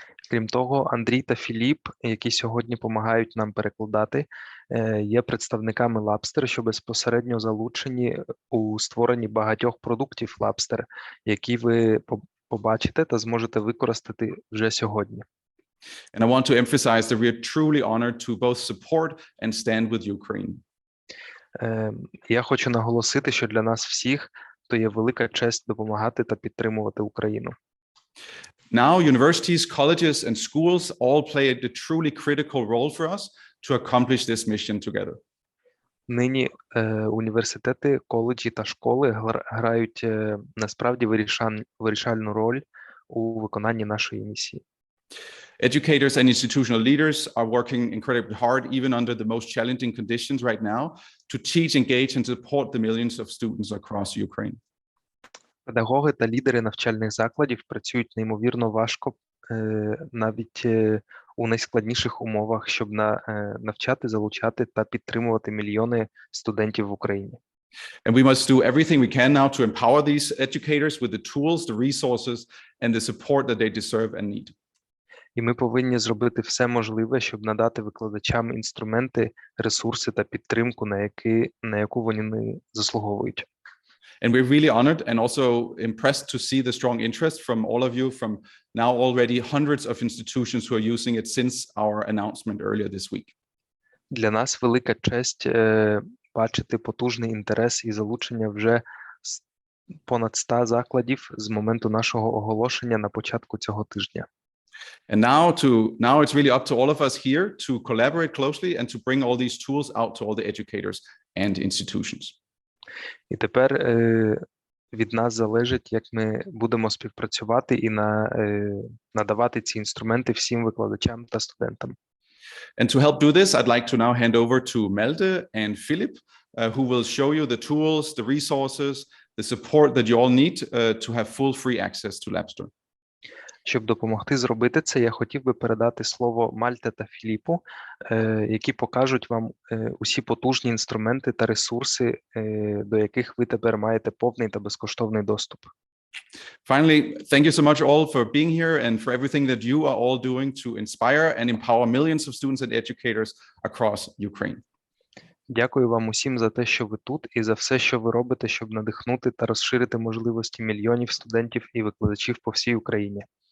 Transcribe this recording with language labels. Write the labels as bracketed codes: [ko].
[uk] Крім того, Андрій та Філіп, які сьогодні допомагають нам перекладати, є представниками Labster, що безпосередньо залучені у створенні багатьох продуктів Labster, які ви побачите та зможете використати вже сьогодні. [en] And I want to emphasize that we are truly honored to both support and stand with Ukraine. [uk] Я хочу наголосити, що для нас всіх то є велика честь допомагати та підтримувати Україну. [en] Now, universities, colleges, and schools all play a truly critical role for us to accomplish this mission together. [uk] Нині університети, коледжі та школи грають насправді вирішальну роль у виконанні нашої місії. [en] Educators and institutional leaders are working incredibly hard, even under the most challenging conditions right now, to teach, engage, and support the millions of students across Ukraine. [uk] Педагоги та лідери навчальних закладів працюють неймовірно важко, навіть у найскладніших умовах, щоб навчати, залучати та підтримувати мільйони студентів в Україні. [en] And we must do everything we can now to empower these educators with the tools, the resources, and the support that they deserve and need. [uk] І ми повинні зробити все можливе, щоб надати викладачам інструменти, ресурси та підтримку, на яку вони заслуговують. [en] And we're really honored and also impressed to see the strong interest from all of you, from now already hundreds of institutions who are using it since our announcement earlier this week. [uk] Для нас велика честь бачити потужний інтерес і залучення вже понад 100 закладів з моменту нашого оголошення на початку цього тижня. [en] And now it's really up to all of us here to collaborate closely and to bring all these tools out to all the educators and institutions. [uk] І тепер від нас залежить, як ми будемо співпрацювати і надавати ці інструменти всім викладачам та студентам. [en] And to help do this, I'd like to now hand over to Melde and Philip, who will show you the tools, the resources, the support that you all need to have full free access to Labster. [uk] Щоб допомогти зробити це, я хотів би передати слово Мальте та Філіпу, які покажуть вам усі потужні інструменти та ресурси, до яких ви тепер маєте повний та безкоштовний доступ. [en] Finally, thank you so much all for being here and for everything that you are all doing to inspire and empower millions of students and educators across Ukraine. [uk] Дякую вам усім за те, що ви тут, і за все, що ви робите, щоб надихнути та розширити можливості мільйонів студентів і викладачів по всій Україні.